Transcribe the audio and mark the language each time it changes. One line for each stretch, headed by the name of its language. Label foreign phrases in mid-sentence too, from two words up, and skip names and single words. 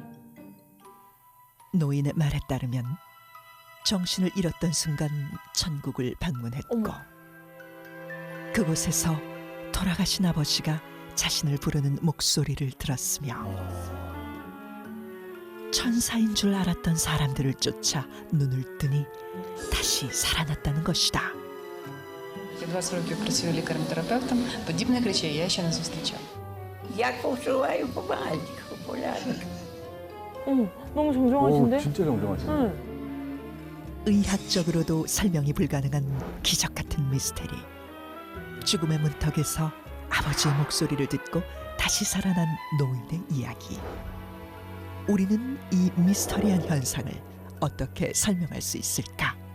Korean: 노인의 말에 따르면 정신을 잃었던 순간 천국을 방문했고, 어머. 그곳에서 돌아가신 아버지가 자신을 부르는 목소리를 들었으며, 천사인 줄 알았던 사람들을 쫓아 눈을 뜨니 다시 살아났다는 것이다.
Ukrainian: Я 20 років працюю лікарем-терапевтом, подібних речей я ще не зустрічала. Я почуваю помаленьку, полянку.
Korean: 어머, 너무 정정하신데? 진짜 정정하시네. 응. 의학적으로도 설명이 불가능한 기적 같은 미스테리. 죽음의 문턱에서 아버지의 목소리를 듣고 다시 살아난 노인의 이야기. 우리는 이 미스터리한 현상을 어떻게 설명할 수 있을까?